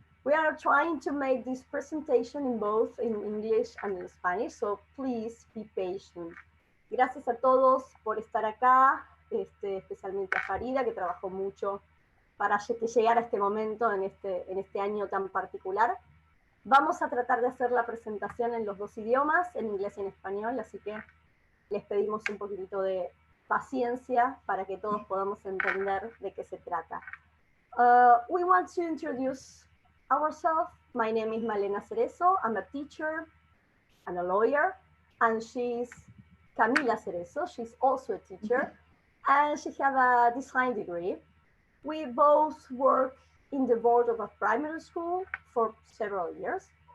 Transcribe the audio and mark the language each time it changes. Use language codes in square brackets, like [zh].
[en] We are trying to make this presentation in both in English and in Spanish, so please be patient. [es] Gracias a todos por estar acá, especialmente a Farida, que trabajó mucho para que llegara este momento en este año tan particular. Vamos a tratar de hacer la presentación en los dos idiomas, en inglés y en español, así que les pedimos un poquitito de paciencia para que todos podamos entender de qué se trata. [en] We want to introduce ourselves. My name is Malena Cerezo. I'm a teacher and a lawyer, and she's Camila Cerezo. She's also a teacher, and she has a design degree. We both work in the board of a primary school for several years.